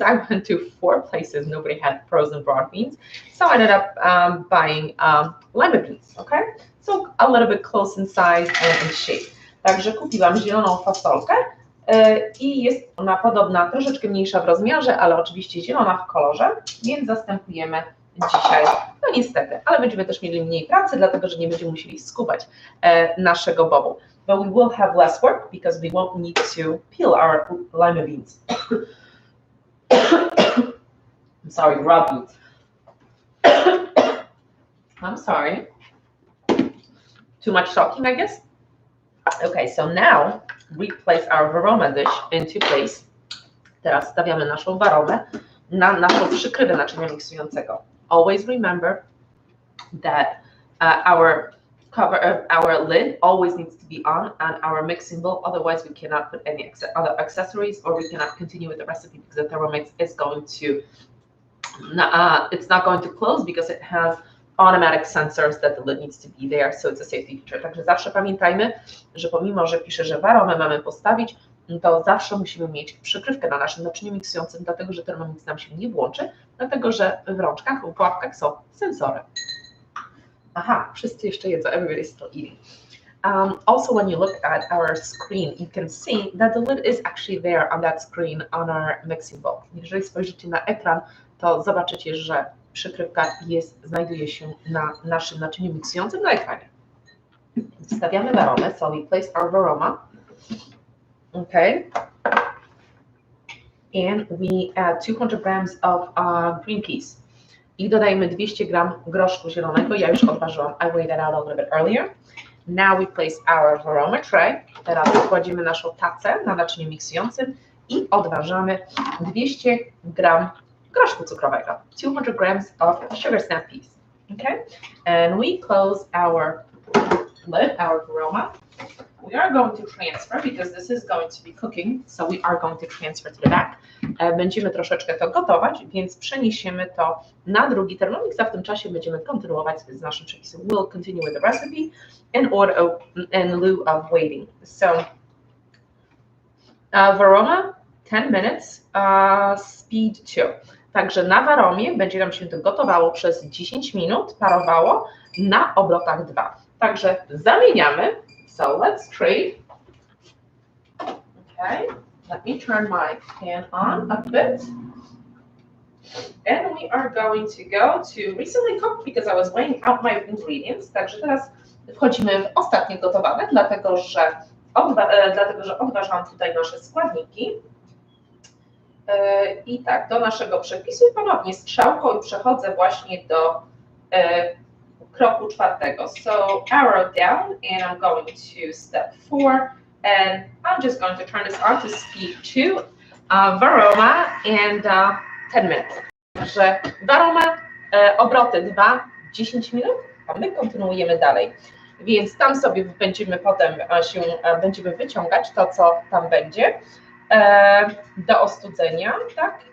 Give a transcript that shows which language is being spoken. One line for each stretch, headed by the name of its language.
English: I went to 4 places. Nobody had frozen broad beans. So I ended up buying lima beans, okay? So a little bit close in size and in shape.
Polish: Także kupiłam zieloną fasolkę, i jest ona podobna, troszeczkę mniejsza w rozmiarze, ale oczywiście zielona w kolorze, więc zastępujemy dzisiaj, no niestety, ale będziemy też mieli mniej pracy, dlatego że nie będziemy musieli skubać naszego bobu.
English: But we will have less work because we won't need to peel our lima beans. I'm sorry, raw beans. I'm sorry. Too much talking, I guess? Okay, so now we place our varoma dish into place.
Polish: Teraz stawiamy naszą waromę na naszą przykrywę naczynia miksującego.
English: Always remember that our lid always needs to be on our mixing bowl, otherwise we cannot put any other accessories or we cannot continue with the recipe because the Thermomix is going to, it's not going to close because it has automatic sensors that the lid needs to be there, so it's a safety feature.
Polish: Także zawsze pamiętajmy, że pomimo, że pisze, że waromę mamy postawić, to zawsze musimy mieć przykrywkę na naszym naczyniu miksującym, dlatego że Thermomix nam się nie włączy, dlatego że w rączkach lub łapkach są sensory. Aha, wszyscy jeszcze jedzą,
English: everybody's still eating. Also, when you look at our screen, you can see that the lid is actually there on that screen on our mixing bowl.
Polish: Jeżeli spojrzycie na ekran, to zobaczycie, że przykrywka znajduje się na naszym naczyniu miksującym na ekranie. Wstawiamy waromę,
English: so we place our varoma. Okay. And we add 200 grams of green peas.
Polish: I dodajemy 200 gram groszku zielonego. Ja już odważyłam.
English: I weighed that out a little bit earlier. Now we place our varoma tray.
Polish: Teraz kładziemy naszą tacę na naczyniu miksującym i odważamy 200 gram groszku cukrowego.
English: 200 grams of sugar snap peas. Okay? And we close our lid, our varoma. We are going to transfer because this is going to be cooking, so we are going to transfer to the back.
Polish: Będziemy troszeczkę to gotować, więc przeniesiemy to na drugi Thermomix, a w tym czasie będziemy kontynuować z naszym przepisem.
English: We'll continue with the recipe in lieu of waiting. So, varoma, 10 minutes, speed 2.
Polish: Także na waromie będzie nam się to gotowało przez 10 minut, parowało na obrotach 2. Także zamieniamy.
English: So let's trade. Okay, let me turn my pan on a bit. And we are going to go to recently cooked because I was weighing out my ingredients.
Polish: Także teraz wchodzimy w ostatnie gotowane, dlatego że odważam tutaj nasze składniki. I tak, do naszego przepisu i ponownie strzałką i przechodzę właśnie do kroku 4.
English: So arrow down and I'm going to step 4 and I'm just going to turn this on to speed 2, varoma and 10 minutes.
Polish: Także varoma, obroty 2, 10 minut, a my kontynuujemy dalej. Więc tam sobie będziemy potem będziemy wyciągać to, co tam będzie do ostudzenia, tak?